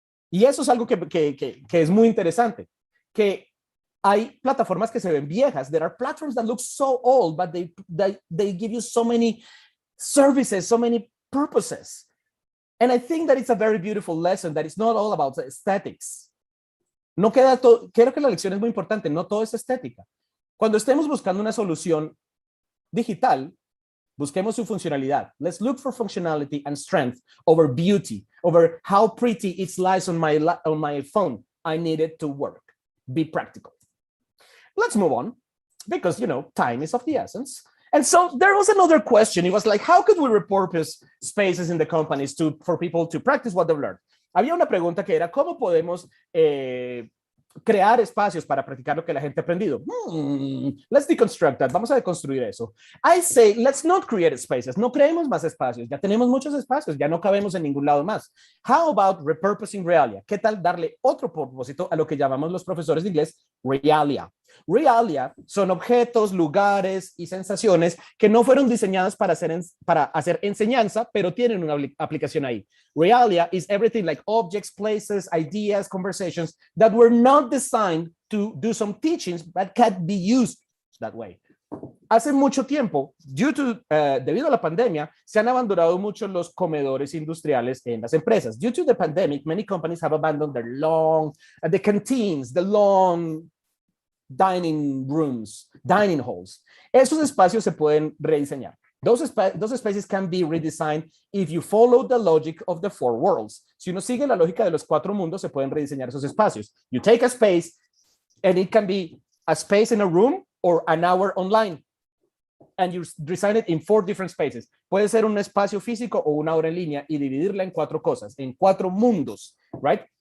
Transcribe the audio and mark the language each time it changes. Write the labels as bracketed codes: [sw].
[es] Y eso es algo que es muy interesante. Que hay plataformas que se ven viejas. [en] There are platforms that look so old, but they give you so many services, so many purposes. And I think that it's a very beautiful lesson that it's not all about aesthetics. [es] No queda todo, creo que la lección es muy importante, no todo es estética. Cuando estemos buscando una solución digital, busquemos su funcionalidad. [en] Let's look for functionality and strength over beauty, over how pretty it slides on my phone. I need it to work. Be practical. Let's move on because, time is of the essence. And so there was another question. It was like, how could we repurpose spaces in the companies for people to practice what they've learned? [es] Había una pregunta que era, ¿cómo podemos crear espacios para practicar lo que la gente ha aprendido? [en] Let's deconstruct that. [es] Vamos a deconstruir eso. [en] I say, let's not create spaces. [es] No creemos más espacios. Ya tenemos muchos espacios. Ya no cabemos en ningún lado más. [en] How about repurposing realia? [es] ¿Qué tal darle otro propósito a lo que llamamos los profesores de inglés realia? Realia son objetos, lugares y sensaciones que no fueron diseñadas para hacer enseñanza, pero tienen una aplicación ahí. [en] Realia is everything like objects, places, ideas, conversations that were not designed to do some teachings, but can be used that way. [es] Hace mucho tiempo, debido a la pandemia, se han abandonado mucho los comedores industriales en las empresas. [en] Due to the pandemic, many companies have abandoned the canteens, the long dining rooms, dining halls. [es] Esos espacios se pueden rediseñar. [en] Those spaces can be redesigned if you follow the logic of the four worlds. [es] Si uno sigue la lógica de los cuatro mundos, se pueden rediseñar esos espacios. [en] You take a space, and it can be a space in a room or an hour online. And you design it in 4 different spaces. [es] Puede ser un espacio físico o una hora en línea y dividirla en 4 cosas, en 4 mundos, right?